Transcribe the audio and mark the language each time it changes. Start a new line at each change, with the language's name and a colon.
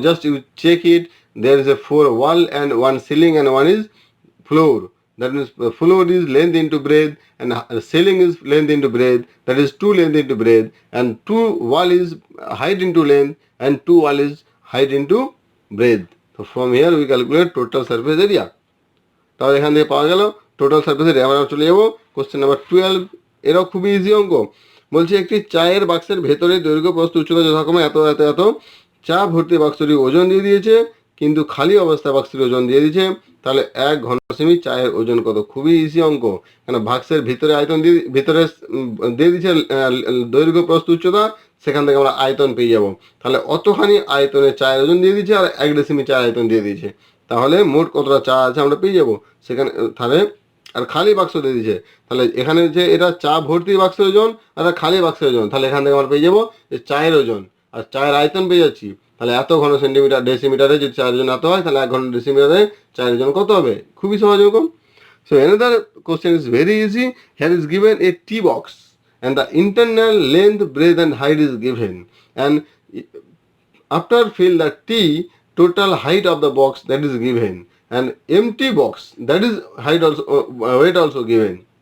English: Just you check it, there is a 4 wall and 1 ceiling and 1 is floor. That means the floor is length into breadth and ceiling is length into breadth, that is 2 length into breadth, and 2 wall is height into length and 2 wall is height into breadth. So from here we calculate total surface area.
Bangla: তাহলে এখান থেকে পাওয়া গেল total surface area. আমরা চলে যাবো question number 12। এরাও খুবই ইজি অঙ্ক। বলছে একটি চায়ের বাক্সের ভেতরে দৈর্ঘ্য প্রস্থ উচ্চতা যথাক্রমে এত এত এত, চা ভর্তি বাক্সটি ওজন দিয়ে দিয়েছে কিন্তু খালি অবস্থায় বাক্সটির ওজন দিয়ে দিয়েছে, তাহলে 1 ঘন সেমি চায়ের ওজন কত? খুবই ইজি অঙ্ক, কেন বাক্সের ভিতরে আয়তন ভিতরে দিয়ে দিয়েছে দৈর্ঘ্য প্রস্থ উচ্চতা, সেখান থেকে আমরা আয়তন পেয়ে যাব। তাহলে অতখানি আয়তনে চায়ের ওজন দিয়ে দিয়েছে আর 1 ডেসিমি চায়ের আয়তন দিয়ে দিয়েছে, তাহলে মোট কতটা চা আছে আমরা পেয়ে যাব সেখানে। তাহলে আর খালি বাক্স দিয়ে দিয়েছে, তাহলে এখানে যে এটা চা ভর্তি বাক্সের ওজন আর খালি বাক্সের ওজন, তাহলে এখান থেকে আমরা পেয়ে যাবো যে চায়ের ওজন আর চায়ের আয়তন পেয়ে যাচ্ছি। তাহলে এত ঘন সেন্টিমিটার ডেসিমিটারে যদি চায়ের ওজন এত হয়, তাহলে 1 ঘন ডেসিমিটারে চায়ের ওজন কত হবে? খুবই সহজ রকম।
English: So another question is very easy. Here is given a tea box and the internal length, breadth and height is given, and after fill the tea, total height of the box that is given, and empty box that is height also weight also given.